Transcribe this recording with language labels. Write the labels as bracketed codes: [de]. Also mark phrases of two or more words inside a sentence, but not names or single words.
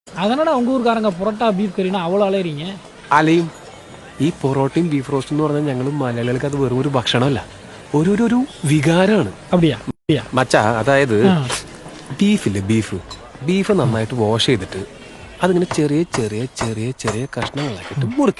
[ta] அதனால உங்க ஊருக்காரங்க புரோட்டா பீஃப் கறினா அவ்வளோ அலையறீங்க. [ml] അലയും ഈ പൊറോട്ടയും ബീഫ് റോസ്റ്റ് എന്ന് പറഞ്ഞാൽ ഞങ്ങൾ മലയാളികൾക്ക് അത് വെറും ഒരു ഭക്ഷണമല്ല, ഒരു വികാരമാണ്. [ta] அப்படியா? அப்படியா? [ml] മച്ചാ, അതായത് ബീഫ് നന്നായിട്ട് വാഷ് ചെയ്തിട്ട് അതിങ്ങനെ ചെറിയ ചെറിയ ചെറിയ ചെറിയ കഷ്ണങ്ങളാക്കിയിട്ട് മുറിക്കും.